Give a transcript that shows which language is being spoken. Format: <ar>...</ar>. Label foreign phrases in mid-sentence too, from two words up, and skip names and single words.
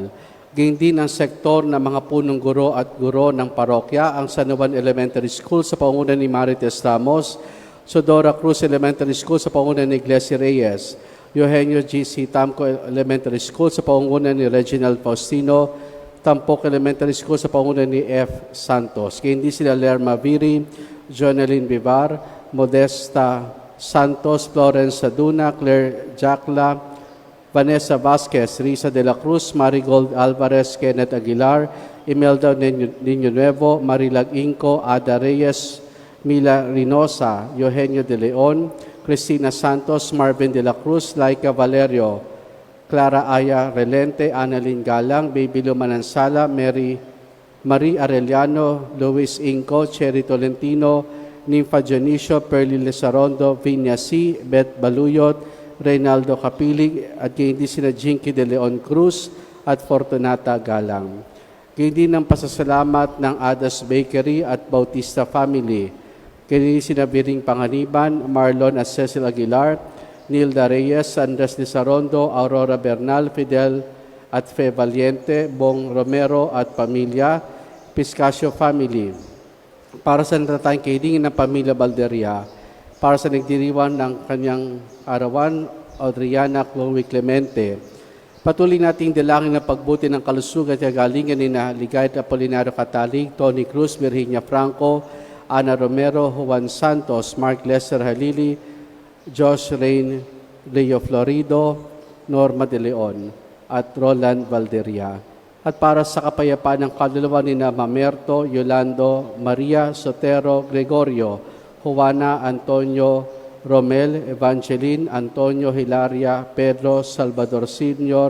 <tl>Gayun din ang sektor ng mga punong guro at guro ng parokya, ang San Juan Elementary School sa paunguna ni Marites Ramos, Sodora Cruz Elementary School sa paunguna ni Iglesia Reyes, Eugenio G.C. Tamco Elementary School sa paunguna ni Reginald Faustino, Tampok Elementary School sa paunguna ni F. Santos. Gayun din sila Lerma Viri, Jonelyn Vivar, Modesta Santos, Florence Saduna, Claire Jacla, Vanessa Vasquez, Risa de la Cruz, Marigold Alvarez, Kenneth Aguilar, Imelda Niño Nuevo, Marilag Inco, Ada Reyes, Mila Rinosa, Eugenio de Leon, Cristina Santos, Marvin de la Cruz, Laika Valerio, Clara Aya Relente, Annalyn Galang, Baby Lumanansala, Marie Arellano, Luis Inco, Cherry Tolentino, Nympha Dionisio, Perly Lesarondo, Vinia C., Beth Baluyot, Reynaldo Capilig, at gayon din sina Jinky de Leon Cruz at Fortunata Galang. Gayon din ang pasasalamat ng Adas Bakery at Bautista Family. Gayon din sina Biring Panganiban, Marlon at Cecil Aguilar, Nilda Reyes, Andres Lisarondo, Aurora Bernal, Fidel at Fe Valiente, Bong Romero at Pamilya, Piscasio Family. Para sa natatayang kailingin ng Pamilya Balderia, para sa nagdiriwan ng kanyang arawan, Adriana Chloe Clemente. Patuloy nating dalangin ng pagbuti ng kalusugan at kagalingan ni Ligayat Apolinario Catalig, Tony Cruz, Virginia Franco, Ana Romero, Juan Santos, Mark Lester Halili, Josh Rain, Leo Florido, Norma de Leon, at Roland Valderia. At para sa kapayapaan ng kaluluwa ni Mamerto, Yolando, Maria Sotero, Gregorio, Juana Antonio Romel, Evangeline Antonio Hilaria, Pedro Salvador Sr.</tl>